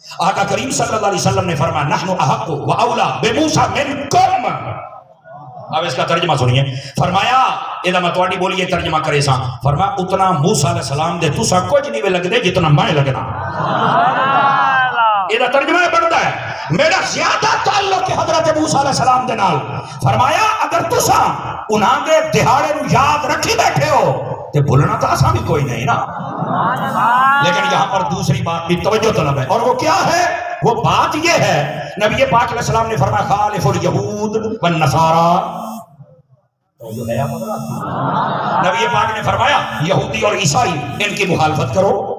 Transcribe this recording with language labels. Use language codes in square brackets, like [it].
[ur] آقا کریم صلی اللہ علیہ وسلم نے فرمایا [ar] نحن احق و اولا بموسیٰ منکم. [ur] اب اس کا ترجمہ سنیے. [pa] فرمایا اذا میں تواڈی بولیے ترجمہ کرے سا، فرمایا اتنا موسیٰ علیہ السلام دے تسا کچھ نہیں لگ دے جتنا میں لگنا. [ur] یہ ترجمہ بنتا ہے میرا زیادہ تعلق ہے حضرت موسیٰ علیہ السلام دے نال. [pa] فرمایا اگر تسا انہاں دے دہاڑے نو یاد رکھی بیٹھے ہو تے بھولنا تو آسان بھی کوئی نہیں نا. [ur] لیکن یہاں پر دوسری بات بھی توجہ طلب ہے، اور وہ کیا ہے؟ وہ بات یہ ہے نبی پاک علیہ السلام نے فرمایا [ar] خالف الیہود والنصارى. [ur] نبی پاک نے فرمایا یہودی اور عیسائی ان کی مخالفت کرو.